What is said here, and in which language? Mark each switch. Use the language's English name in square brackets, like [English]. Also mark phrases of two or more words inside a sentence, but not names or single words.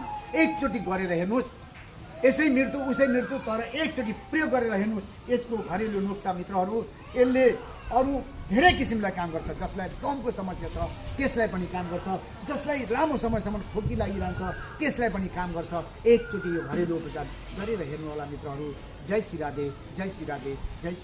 [Nepali] एकचोटि गरेर हेर्नुहोस्। यसै मृत्यु उसै मृत्यु, तर एकचोटि प्रयोग गरेर हेर्नुहोस्। यसको घरेलु नुस्खा मित्रहरू, यसले अरू धेरै किसिमलाई काम गर्छ। जसलाई दमको समस्या छ त्यसलाई पनि काम गर्छ, जसलाई लामो समयसम्म खोकी लागिरहन्छ त्यसलाई पनि काम गर्छ। एकचोटि यो घरेलु उपचार गरेर हेर्नु होला मित्रहरू। जय श्री राधे, जय श्री राधे, जय श्री